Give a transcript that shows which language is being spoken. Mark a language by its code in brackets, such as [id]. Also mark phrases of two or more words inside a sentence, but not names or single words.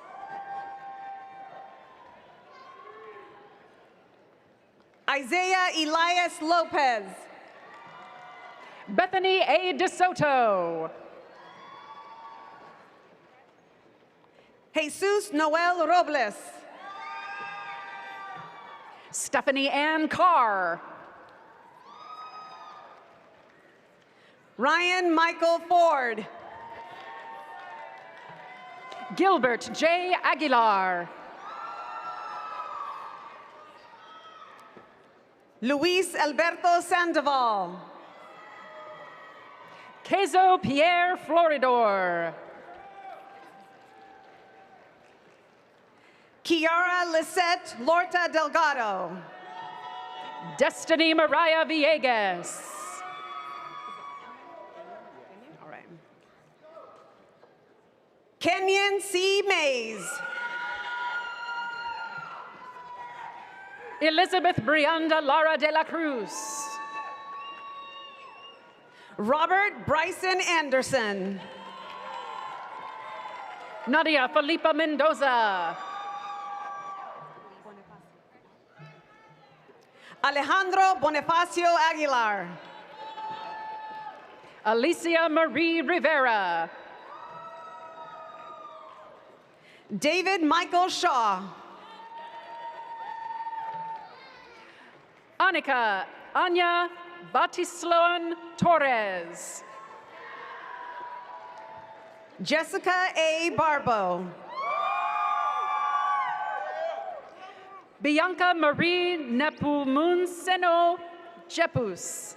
[en] Isaiah Elias Lopez. Bethany A. DeSoto. Jesus Noel Robles. Stephanie Ann Carr. Ryan Michael Ford. Gilbert J. Aguilar. Luis Alberto Sandoval. Kezo Pierre Floridor. Kiara Lisette Lorta Delgado. Destiny Mariah Villegas. All right. Kenyon C. Mays. Elizabeth Brianda Lara de la Cruz. Robert Bryson Anderson. Nadia Felipa Mendoza. Alejandro Bonifacio Aguilar. Alicia Marie Rivera. David Michael Shaw. Anika Anya Batisloan Torres. Jessica A. Barbo. Bianca Marie Nepomuceno Jepus.